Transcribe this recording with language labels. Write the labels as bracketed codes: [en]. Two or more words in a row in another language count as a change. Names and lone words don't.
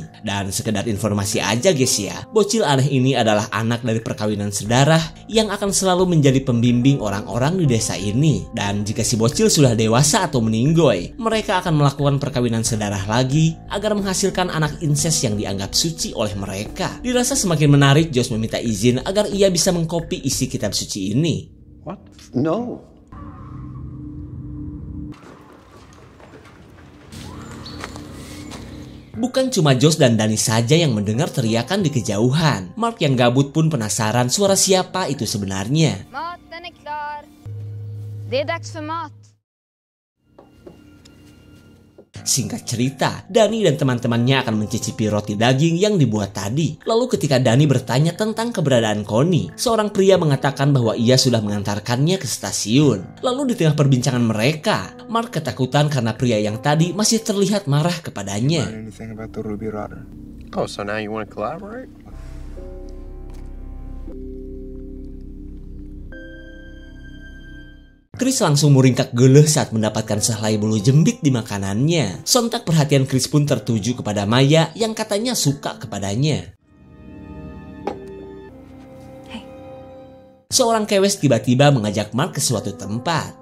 [id] Dan sekedar informasi aja guys ya, bocil aneh ini adalah anak dari perkawinan sedarah yang akan selalu menjadi pembimbing orang-orang di desa ini. Dan jika si bocil sudah dewasa atau meninggoy, mereka akan melakukan perkawinan sedarah lagi agar menghasilkan anak inses yang dianggap suci oleh mereka. Dirasa semakin menarik, Josh meminta izin agar ia bisa mengkopi isi kitab suci ini. [en] What? No. [id] Bukan cuma Josh dan Dani saja yang mendengar teriakan di kejauhan. Mark yang gabut pun penasaran suara siapa itu sebenarnya. [sv] Maten är klar. Det är dags för mat. [id] Singkat cerita, Dani dan teman-temannya akan mencicipi roti daging yang dibuat tadi. Lalu ketika Dani bertanya tentang keberadaan Connie, seorang pria mengatakan bahwa ia sudah mengantarkannya ke stasiun. Lalu di tengah perbincangan mereka, Mark ketakutan karena pria yang tadi masih terlihat marah kepadanya. [en] Oh, so now you want to collaborate? [id] Chris langsung muringkak geleh saat mendapatkan sehelai bulu jembik di makanannya. Sontak perhatian Chris pun tertuju kepada Maya yang katanya suka kepadanya. Seorang kewes tiba-tiba mengajak Mark ke suatu tempat.